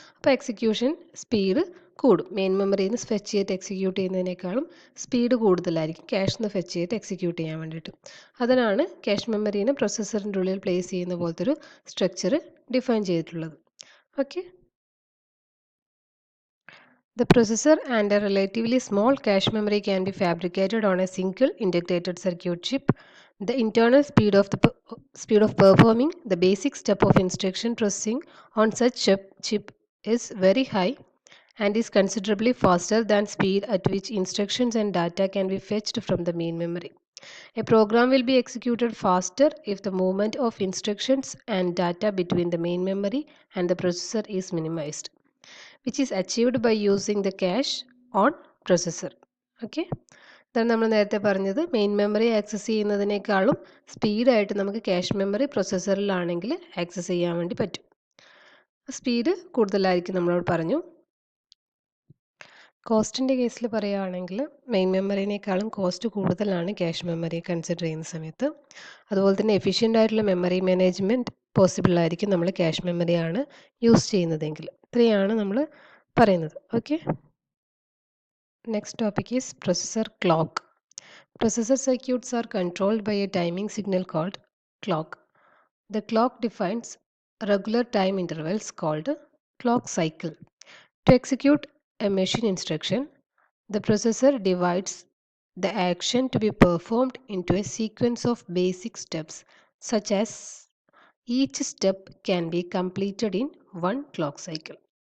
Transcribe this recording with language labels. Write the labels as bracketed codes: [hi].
[ml] അപ്പോൾ execution speed കൂടും. Main മെമ്മറിയിൽ നിന്ന് ഫെച്ച് ചെയ്ത് എക്സിക്യൂട്ട് ചെയ്യുന്നതിനേക്കാളും സ്പീഡ് കൂടുതലായിരിക്കും ക്യാഷിൽ നിന്ന് ഫെച്ച് ചെയ്ത് എക്സിക്യൂട്ട് ചെയ്യാൻ വേണ്ടിയിട്ട്. അതിനാണ് ക്യാഷ് മെമ്മറീനെ പ്രൊസസ്സറിൻ്റെ ഉള്ളിൽ പ്ലേസ് ചെയ്യുന്ന പോലത്തെ ഒരു സ്ട്രക്ചർ ഡിഫൈൻ ചെയ്തിട്ടുള്ളത്. Okay. [en] The processor and a relatively small cache memory can be fabricated on a single integrated circuit chip. The internal speed of performing the basic step of instruction processing on such chip is very high and is considerably faster than speed at which instructions and data can be fetched from the main memory. A program will be executed faster if the movement of instructions and data between the main memory and the processor is minimized, which is achieved by using the cache on processor. [ml] Okay, ഇതാണ് നമ്മൾ നേരത്തെ പറഞ്ഞത്. Main memory access ചെയ്യുന്നതിനേക്കാളും സ്പീഡായിട്ട് നമുക്ക് cache memory പ്രൊസസ്സറിലാണെങ്കിൽ access ചെയ്യാൻ വേണ്ടി പറ്റും. Speed കൂടുതലായിരിക്കും നമ്മളോട് പറഞ്ഞു. കോസ്റ്റിൻ്റെ കേസിൽ പറയുകയാണെങ്കിൽ മെയിൻ മെമ്മറിനേക്കാളും കോസ്റ്റ് കൂടുതലാണ് ക്യാഷ് മെമ്മറി കൺസിഡർ ചെയ്യുന്ന സമയത്ത്. അതുപോലെ തന്നെ എഫിഷ്യൻ്റ് ആയിട്ടുള്ള മെമ്മറി മാനേജ്മെൻറ്റ് പോസിബിൾ ആയിരിക്കും നമ്മൾ ക്യാഷ് മെമ്മറിയാണ് യൂസ് ചെയ്യുന്നതെങ്കിൽ. ഇത്രയാണ് നമ്മൾ പറയുന്നത്. Okay. [en] Next topic is processor clock. Processor circuits are controlled by a timing signal called clock. The clock defines regular time intervals called clock cycle. To execute a machine instruction, the processor divides the action to be performed into a sequence of basic steps, such as each step can be completed in one clock cycle.